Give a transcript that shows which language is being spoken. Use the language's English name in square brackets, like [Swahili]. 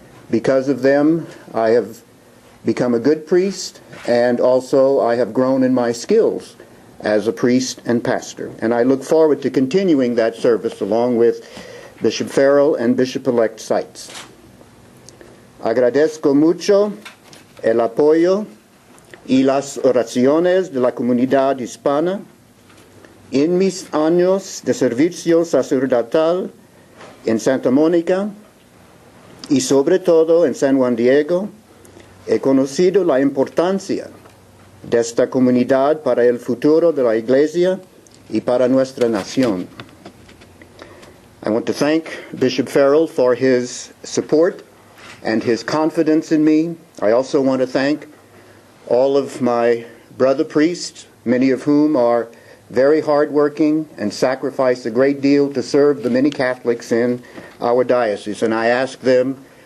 [English] Because of them, I have become a good priest, and also I have grown in my skills as a priest and pastor. And I look forward to continuing that service along with Bishop Farrell and Bishop-elect Seitz. [Spanish] Agradezco mucho el apoyo y las oraciones de la comunidad hispana en mis años de servicio sacerdotal en Santa Mónica y sobre todo en San Juan Diego. He conocido la importancia de esta comunidad para el futuro de la Iglesia y para nuestra nación. [English] I want to thank Bishop Farrell for his support and his confidence in me. I also want to thank all of my brother priests, many of whom are very hardworking and sacrifice a great deal to serve the many Catholics in our diocese. And I ask them